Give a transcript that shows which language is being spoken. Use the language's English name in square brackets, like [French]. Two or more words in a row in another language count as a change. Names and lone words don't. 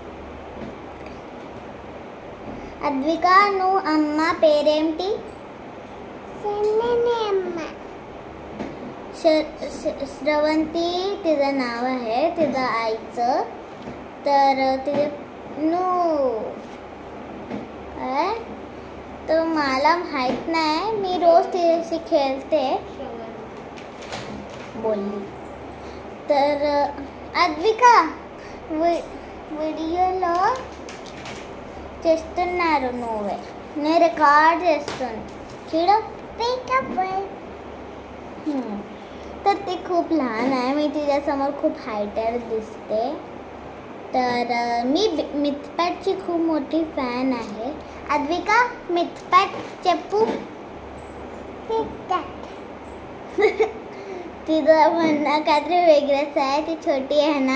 [Marathi] अद्विका [Telugu] ను అమ్మ పేరెంటి [Marathi] श्रवंती तिचं नाव आहे, तिचं आईचं. तर तिचे तर मला माहीत नाही, मी रोज तिच्याशी खेळते बोलली. [Telugu] तर అద్వికా వీడియోలో చేస్తున్నారు నువ్వే, నేను రికార్డ్ చేస్తాను చూడు. [Marathi] तर ती खूप लहान आहे. मी तिच्यासमोर खूप हायटर दिसते. तर मी मिथपॅटची खूप मोठी फॅन आहे. [Telugu] अद्विका मिथपॅट चप्पू. [Marathi] तिचं म्हणणं काहीतरी वेगळंच आहे, ती छोटी आहे ना.